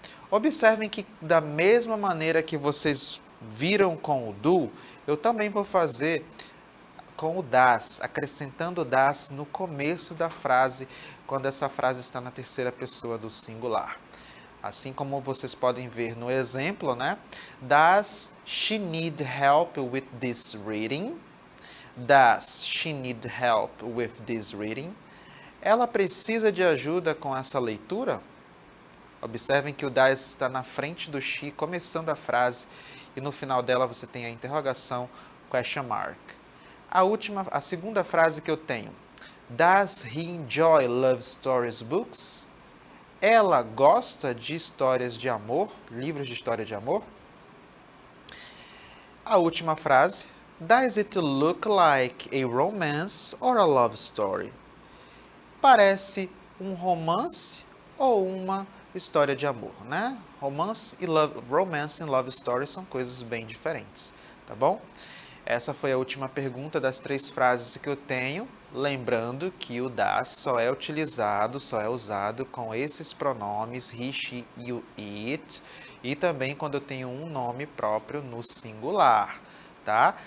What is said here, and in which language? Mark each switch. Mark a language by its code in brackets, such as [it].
[pt] Observem que da mesma maneira que vocês viram com o do, eu também vou fazer com o das, acrescentando o das no começo da frase, quando essa frase está na terceira pessoa do singular. Assim como vocês podem ver no exemplo, né? [en] Does she need help with this reading? Does she need help with this reading? [pt] Ela precisa de ajuda com essa leitura? Observem que o does está na frente do she, começando a frase, e no final dela você tem a interrogação question mark. A segunda frase que eu tenho. [en] Does he enjoy love stories books? [pt] Ela gosta de histórias de amor, livros de história de amor? A última frase. [en] Does it look like a romance or a love story? [pt] Parece um romance ou uma história de amor, né? Romance e love story são coisas bem diferentes, tá bom? Essa foi a última pergunta das 3 frases que eu tenho. Lembrando que o das só é usado com esses pronomes he, she e o it, e também quando eu tenho um nome próprio no singular, tá?